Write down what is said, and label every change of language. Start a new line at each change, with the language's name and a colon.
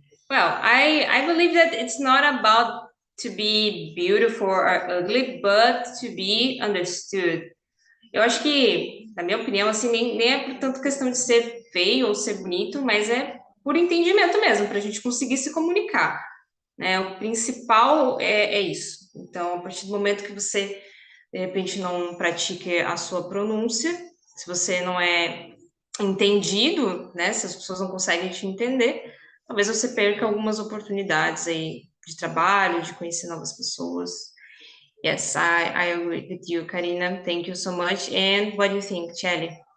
English: Well, I believe that it's not about to be beautiful or ugly, but to be understood.
Portuguese: Eu acho que, na minha opinião, assim, nem é por tanto questão de ser feio ou ser bonito, mas é por entendimento mesmo, para a gente conseguir se comunicar, né? O principal é isso. Então, a partir do momento que você, de repente, não pratique a sua pronúncia, se você não é entendido, né? Se as pessoas não conseguem te entender, talvez você perca algumas oportunidades aí de trabalho, de conhecer novas pessoas.
English: Yes, I agree with you, Karina. Thank you so much. And what do you think, Chelly?